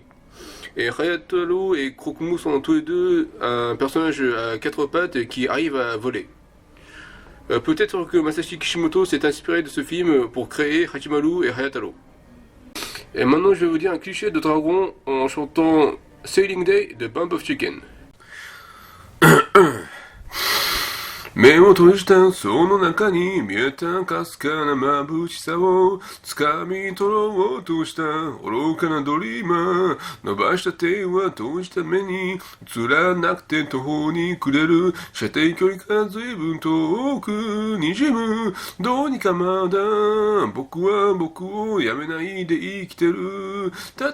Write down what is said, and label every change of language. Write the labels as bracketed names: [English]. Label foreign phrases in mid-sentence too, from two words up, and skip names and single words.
[French] Et Hayataro et Krokmu sont tous les deux un personnage à quatre pattes qui arrive à voler. Peut-être que Masashi Kishimoto s'est inspiré de ce film pour créer Hachimaru et Hayataro. Et maintenant je vais vous dire un cliché de dragon en chantant Sailing Day de Bump of Chicken. [Japanese] 目を閉じたその中に見えたかすかな眩しさを掴み取ろうとした愚かなドリーマー伸ばした手は閉じた目に映らなくて途方に暮れる射程距離が随分遠く滲むどうにかまだ僕は僕をやめないで生きてるた